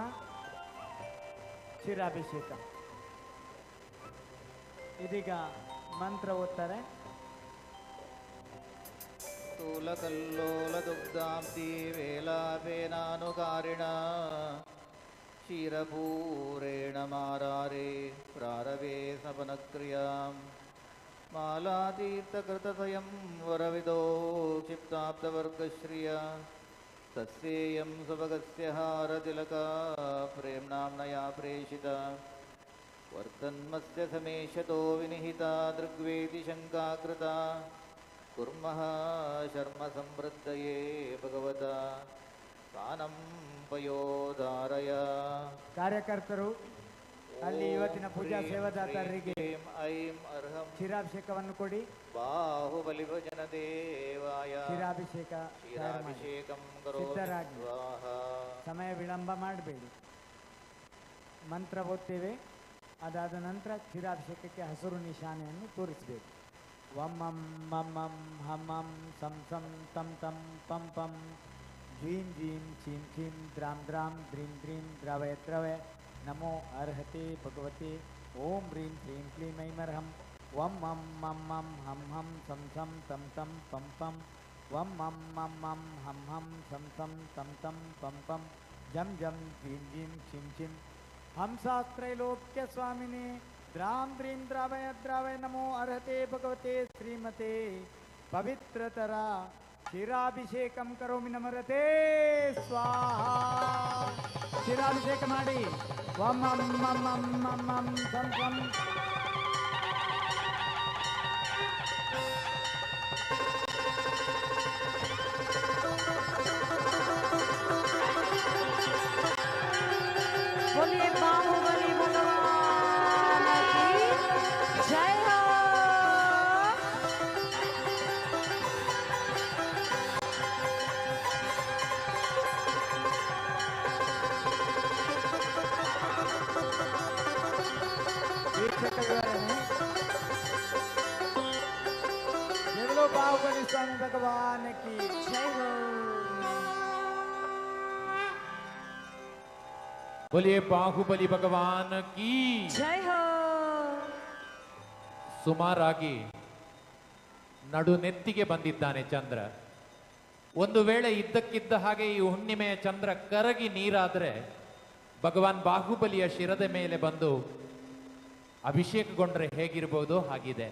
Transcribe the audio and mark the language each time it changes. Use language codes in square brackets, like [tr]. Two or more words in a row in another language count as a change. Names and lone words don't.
[kn] ಕ್ಷೀರಾಭಿಷೇಕ ಇದೀಗ ಮಂತ್ರ ಓದ್ತಾರೆ. [sa] ಸ್ಥೂಲಕಲ್ಲೋಲದುಗ್ಧಾಬ್ಧಿ ವೇಲಾಭೇನಾನುಕಾರಿಣ ಕ್ಷೀರಪೂರೇಣ ಮಾರಾರೆ ಪ್ರಾರವೇ ಸಪನಕ್ರಿಯಾಂ मालातीर्थकृतस्वयं वरविदो क्षिप्ताप्तवर्गश्रिया तस्येयं सुभगस्य हारतिलका प्रेम्णाम्नया प्रेषिता वर्तन्मस्य समेशतो विनिहिता दृग्वेदि शङ्का कृता कुर्मः शर्म समृद्धये भगवता स्थानं पयोधारय [kn] ಕಾರ್ಯಕರ್ತರು ಅಲ್ಲಿ ಇವತ್ತಿನ ಪೂಜಾ ಸೇವಾದಾತರಿಗೆ [sa] ಐಂ ಅರ್ಹಂ [kn] ಕ್ಷೀರಾಭಿಷೇಕವನ್ನು ಕೊಡಿ. [sa] ಬಾಹುಬಲಿ ಭಜನ ದೇವಾಯ ಕ್ಷೀರಾಭಿಷೇಕ ಕ್ಷೀರಾಭಿಷೇಕಂ [kn] ಸಿದ್ಧರಾಗಿ [sa] ಕರೋಮಿ. [kn] ಸಮಯ ವಿಳಂಬ ಮಾಡಬೇಡಿ. ಮಂತ್ರ ಓದ್ತೇವೆ, ಅದಾದ ನಂತರ ಕ್ಷೀರಾಭಿಷೇಕಕ್ಕೆ ಹಸಿರು ನಿಶಾನೆಯನ್ನು ತೋರಿಸಬೇಕು. [sa] ವಮ್ಮಂ ಮಮ್ಮಂ ಹಮ್ಮಂ ಸಂ ಸಂ ತಂ ತಂ ಪಂ ಪಂ ಜ್ವೀಂ ಜ್ವೀಂ ಚೀಂ ಚೀಂ ದ್ರಾಂ ದ್ರಾಂ ದ್ರೀಂ ದ್ರೀಂ ದ್ರವಯ ದ್ರವಯ ನಮೋ ಅರ್ಹತೆ ಭಗವತೆ ಓಂ ಹ್ರೀಂ ಕ್ಲೀಂ ಕ್ಲೀಂ ಐಮರ್ಹಂ ವಂ ಮಂ ಮಂ ಮಂ ಹಂ ಹಂ ಸಂ ಸಂ ತಂ ತಂ ಪಂ ಪಂ ವಂ ಮಂ ಮಂ ಮಂ ಹಂ ಹಂ ಸಂ ಸಂ ತಂ ತಂ ಪಂ ಪಂ ಜಂ ಜಂ ಜ್ವೀಂ ಜ್ವೀಂ ಚಿಂ ಚಿಂ ಹಂಸಾಸ್ತ್ರೈಲೋಕ್ಯ ಸ್ವಾಮಿನೇ ದ್ರಾಂ ದ್ರೀಂ ದ್ರಾವಯ ದ್ರಾವಯ ನಮೋ ಅರ್ಹತೆ ಭಗವತೆ ಶ್ರೀಮತೆ ಪವಿತ್ರತರ ಕ್ಷೀರಾಭಿಷೇಕಂ ಕರೋಮಿ ನಮರತೆ ಸ್ವಾಹಾ. [kn] ಕ್ಷೀರಾಭಿಷೇಕ ಮಾಡಿ. [sa] ವಂ ಮಂ ಮಂ ಮಂ ಮಂ ಮಂ ಸಂ ಸಂ [hi] बोलिए बाहुबली भगवान की जय हो. [kn] ವೀಕ್ಷಕ ವಿವರಣೆ. [hi] जगलो बाहुबली स्वामी भगवान की जय हो. बोलिए बाहुबली भगवान की जय हो. [kn] ಸುಮಾರಾಗಿ ನಡು ನೆತ್ತಿಗೆ ಬಂದಿದ್ದಾನೆ ಚಂದ್ರ. ಒಂದು ವೇಳೆ ಇದ್ದಕ್ಕಿದ್ದ ಹಾಗೆ ಈ ಹುಣ್ಣಿಮೆಯ ಚಂದ್ರ ಕರಗಿ ನೀರಾದರೆ ಭಗವಾನ್ ಬಾಹುಬಲಿಯ ಶಿರದ ಮೇಲೆ ಬಂದು ಅಭಿಷೇಕಗೊಂಡ್ರೆ ಹೇಗಿರ್ಬೋದು ಹಾಗಿದೆ.